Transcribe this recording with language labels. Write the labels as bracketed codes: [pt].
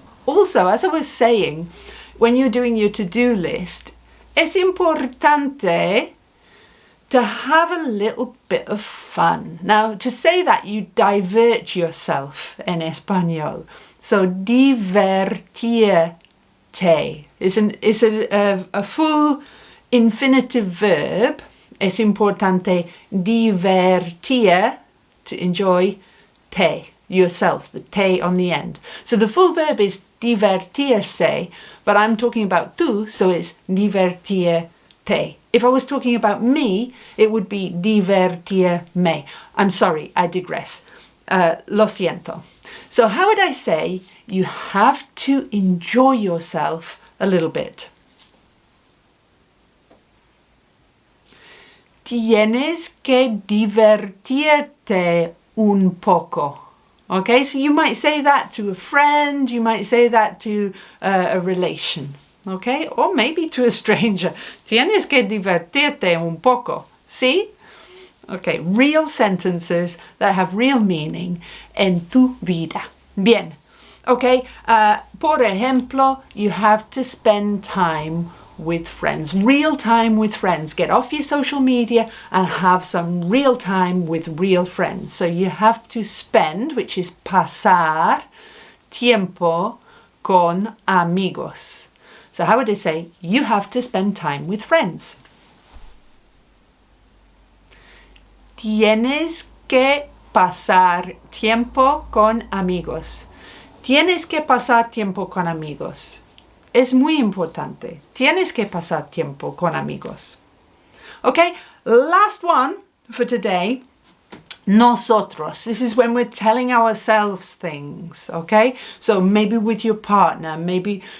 [en] Also, as I was saying, when you're doing your to-do list, es importante to have a little bit of fun. Now, to say that, you divert yourself in español. So, divertirte is a full infinitive verb. Es importante divertir, to enjoy, te, yourself, the te on the end. So the full verb is divertirse, but I'm talking about tú, so it's divertirte. If I was talking about me, it would be divertirme. I'm sorry, I digress. Lo siento. So how would I say you have to enjoy yourself a little bit? [es] Tienes que divertirte un poco. [en] Okay, so you might say that to a friend, you might say that to a relation, okay, or maybe to a stranger. [es] Tienes que divertirte un poco. [en] See? Okay, real sentences that have real meaning en tu vida. Bien. Okay, por ejemplo, you have to spend time with friends, real time with friends. Get off your social media and have some real time with real friends. So you have to spend, which is pasar, tiempo con amigos. So how would I say, you have to spend time with friends? [es] Tienes que pasar tiempo con amigos. Tienes que pasar tiempo con amigos. Es muy importante. Tienes que pasar tiempo con amigos. [en] Okay, last one for today. Nosotros. This is when we're telling ourselves things, okay? So maybe with your partner, maybe...